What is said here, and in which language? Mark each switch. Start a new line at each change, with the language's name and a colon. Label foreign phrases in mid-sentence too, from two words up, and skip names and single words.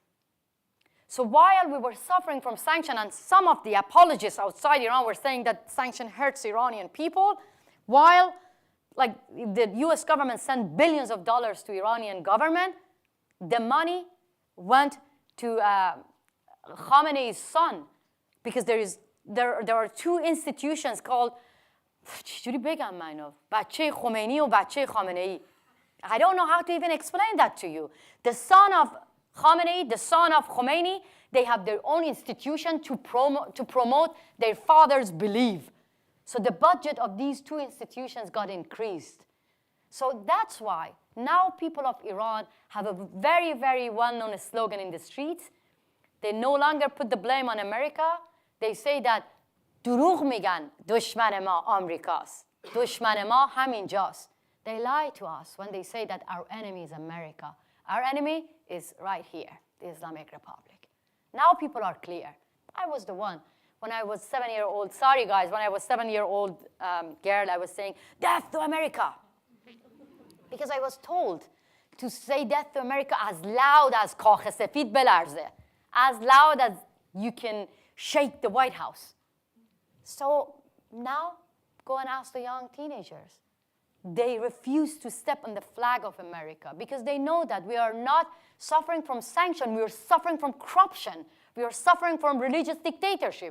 English: So while we were suffering from sanction, and some of the apologists outside Iran were saying that sanction hurts Iranian people, while like the US government sent billions of dollars to Iranian government, the money went to Khamenei's son, because there are two institutions called
Persian: چجوری بگم منو بچه خمینی و بچه خامنه‌ای.
English: I don't know how to even explain that to you. The son of Khamenei, the son of Khomeini, they have their own institution to promote their father's belief. So the budget of these two institutions got increased. So that's why now people of Iran have a very, very well-known slogan in the streets. They no longer put the blame on America. They say that
Persian: دروغ میگن دشمن ما آمریکاست. دشمن ما همینجاست.
English: They lie to us when they say that our enemy is America. Our enemy is right here, the Islamic Republic. Now people are clear. I was the one. When I was 7-year-old, sorry guys, when I was 7-year-old girl, I was saying, death to America. Because I was told to say death to America as loud as
Persian: کاخ سفید بلرزه.
English: As loud as you can shake the White House. So now, go and ask the young teenagers. They refuse to step on the flag of America because they know that we are not suffering from sanction. We are suffering from corruption. We are suffering from religious dictatorship.